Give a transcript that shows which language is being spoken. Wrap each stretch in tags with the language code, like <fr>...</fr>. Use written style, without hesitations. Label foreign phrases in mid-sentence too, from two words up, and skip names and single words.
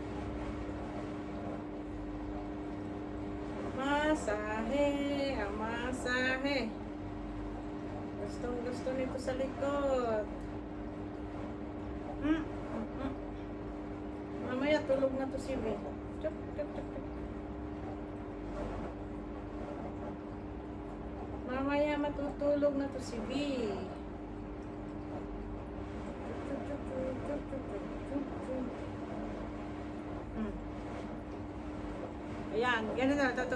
<tl>Masahe. Masahe. Gustong gusto nito sa likod. Mamaya tulog na to si Vi. Chup, chup, chup, chup. Mamaya matutulog na to si Vi. Ayan, ganun na.</tl>